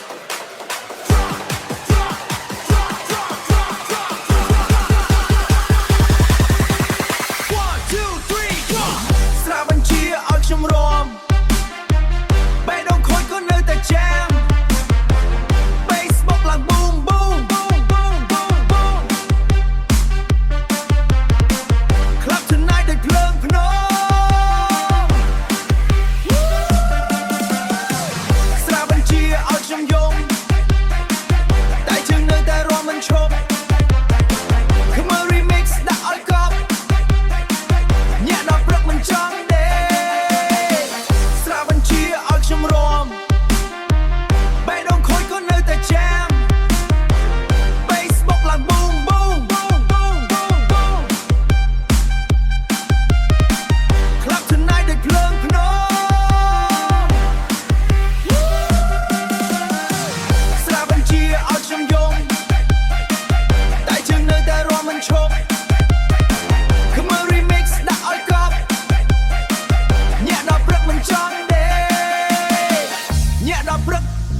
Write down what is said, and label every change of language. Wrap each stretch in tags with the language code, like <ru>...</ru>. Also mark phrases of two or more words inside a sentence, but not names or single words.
<en>One, two, three, go</en> <km>ស្រាបញ្ជាឲ្យខ្ញុំរាំបេះដូងខូចក៏នៅតែចាំ Bass បុកឡើង</km> <en>boom boom boom boom boom boom Club tonight</en> <km>ដូចភ្លើងភ្នំស្រាបញ្ជាឲ្យខ្ញុំយំតែជើ ងនៅតែរាំមិនឈប់</km> <en>Come on remix</en> <km>ដាក់ឲ្យកប់ញាក់ដល់ព្រឹកមិនចង់ទេស្រាបញ្ជាឲ្យខ្ញុំរាំបេះដូងខូចក៏នៅតែចាំ Bass បុកឡើង</km> <en>boom boom boom boom boom boom Club tonight</en> <km>ដូចភ្លើងភ្នំស្រាបញ្ជាឲ្យខ្ញុំយំតែជើងនៅតែរាំមិនឈប់</km> <en>Come on remix</en> <km>ដាក់ឲ្យកប់ញាក់ដល់ព្រឹកមិនចង់ទេញាក់ដល់ព្រឹក</km>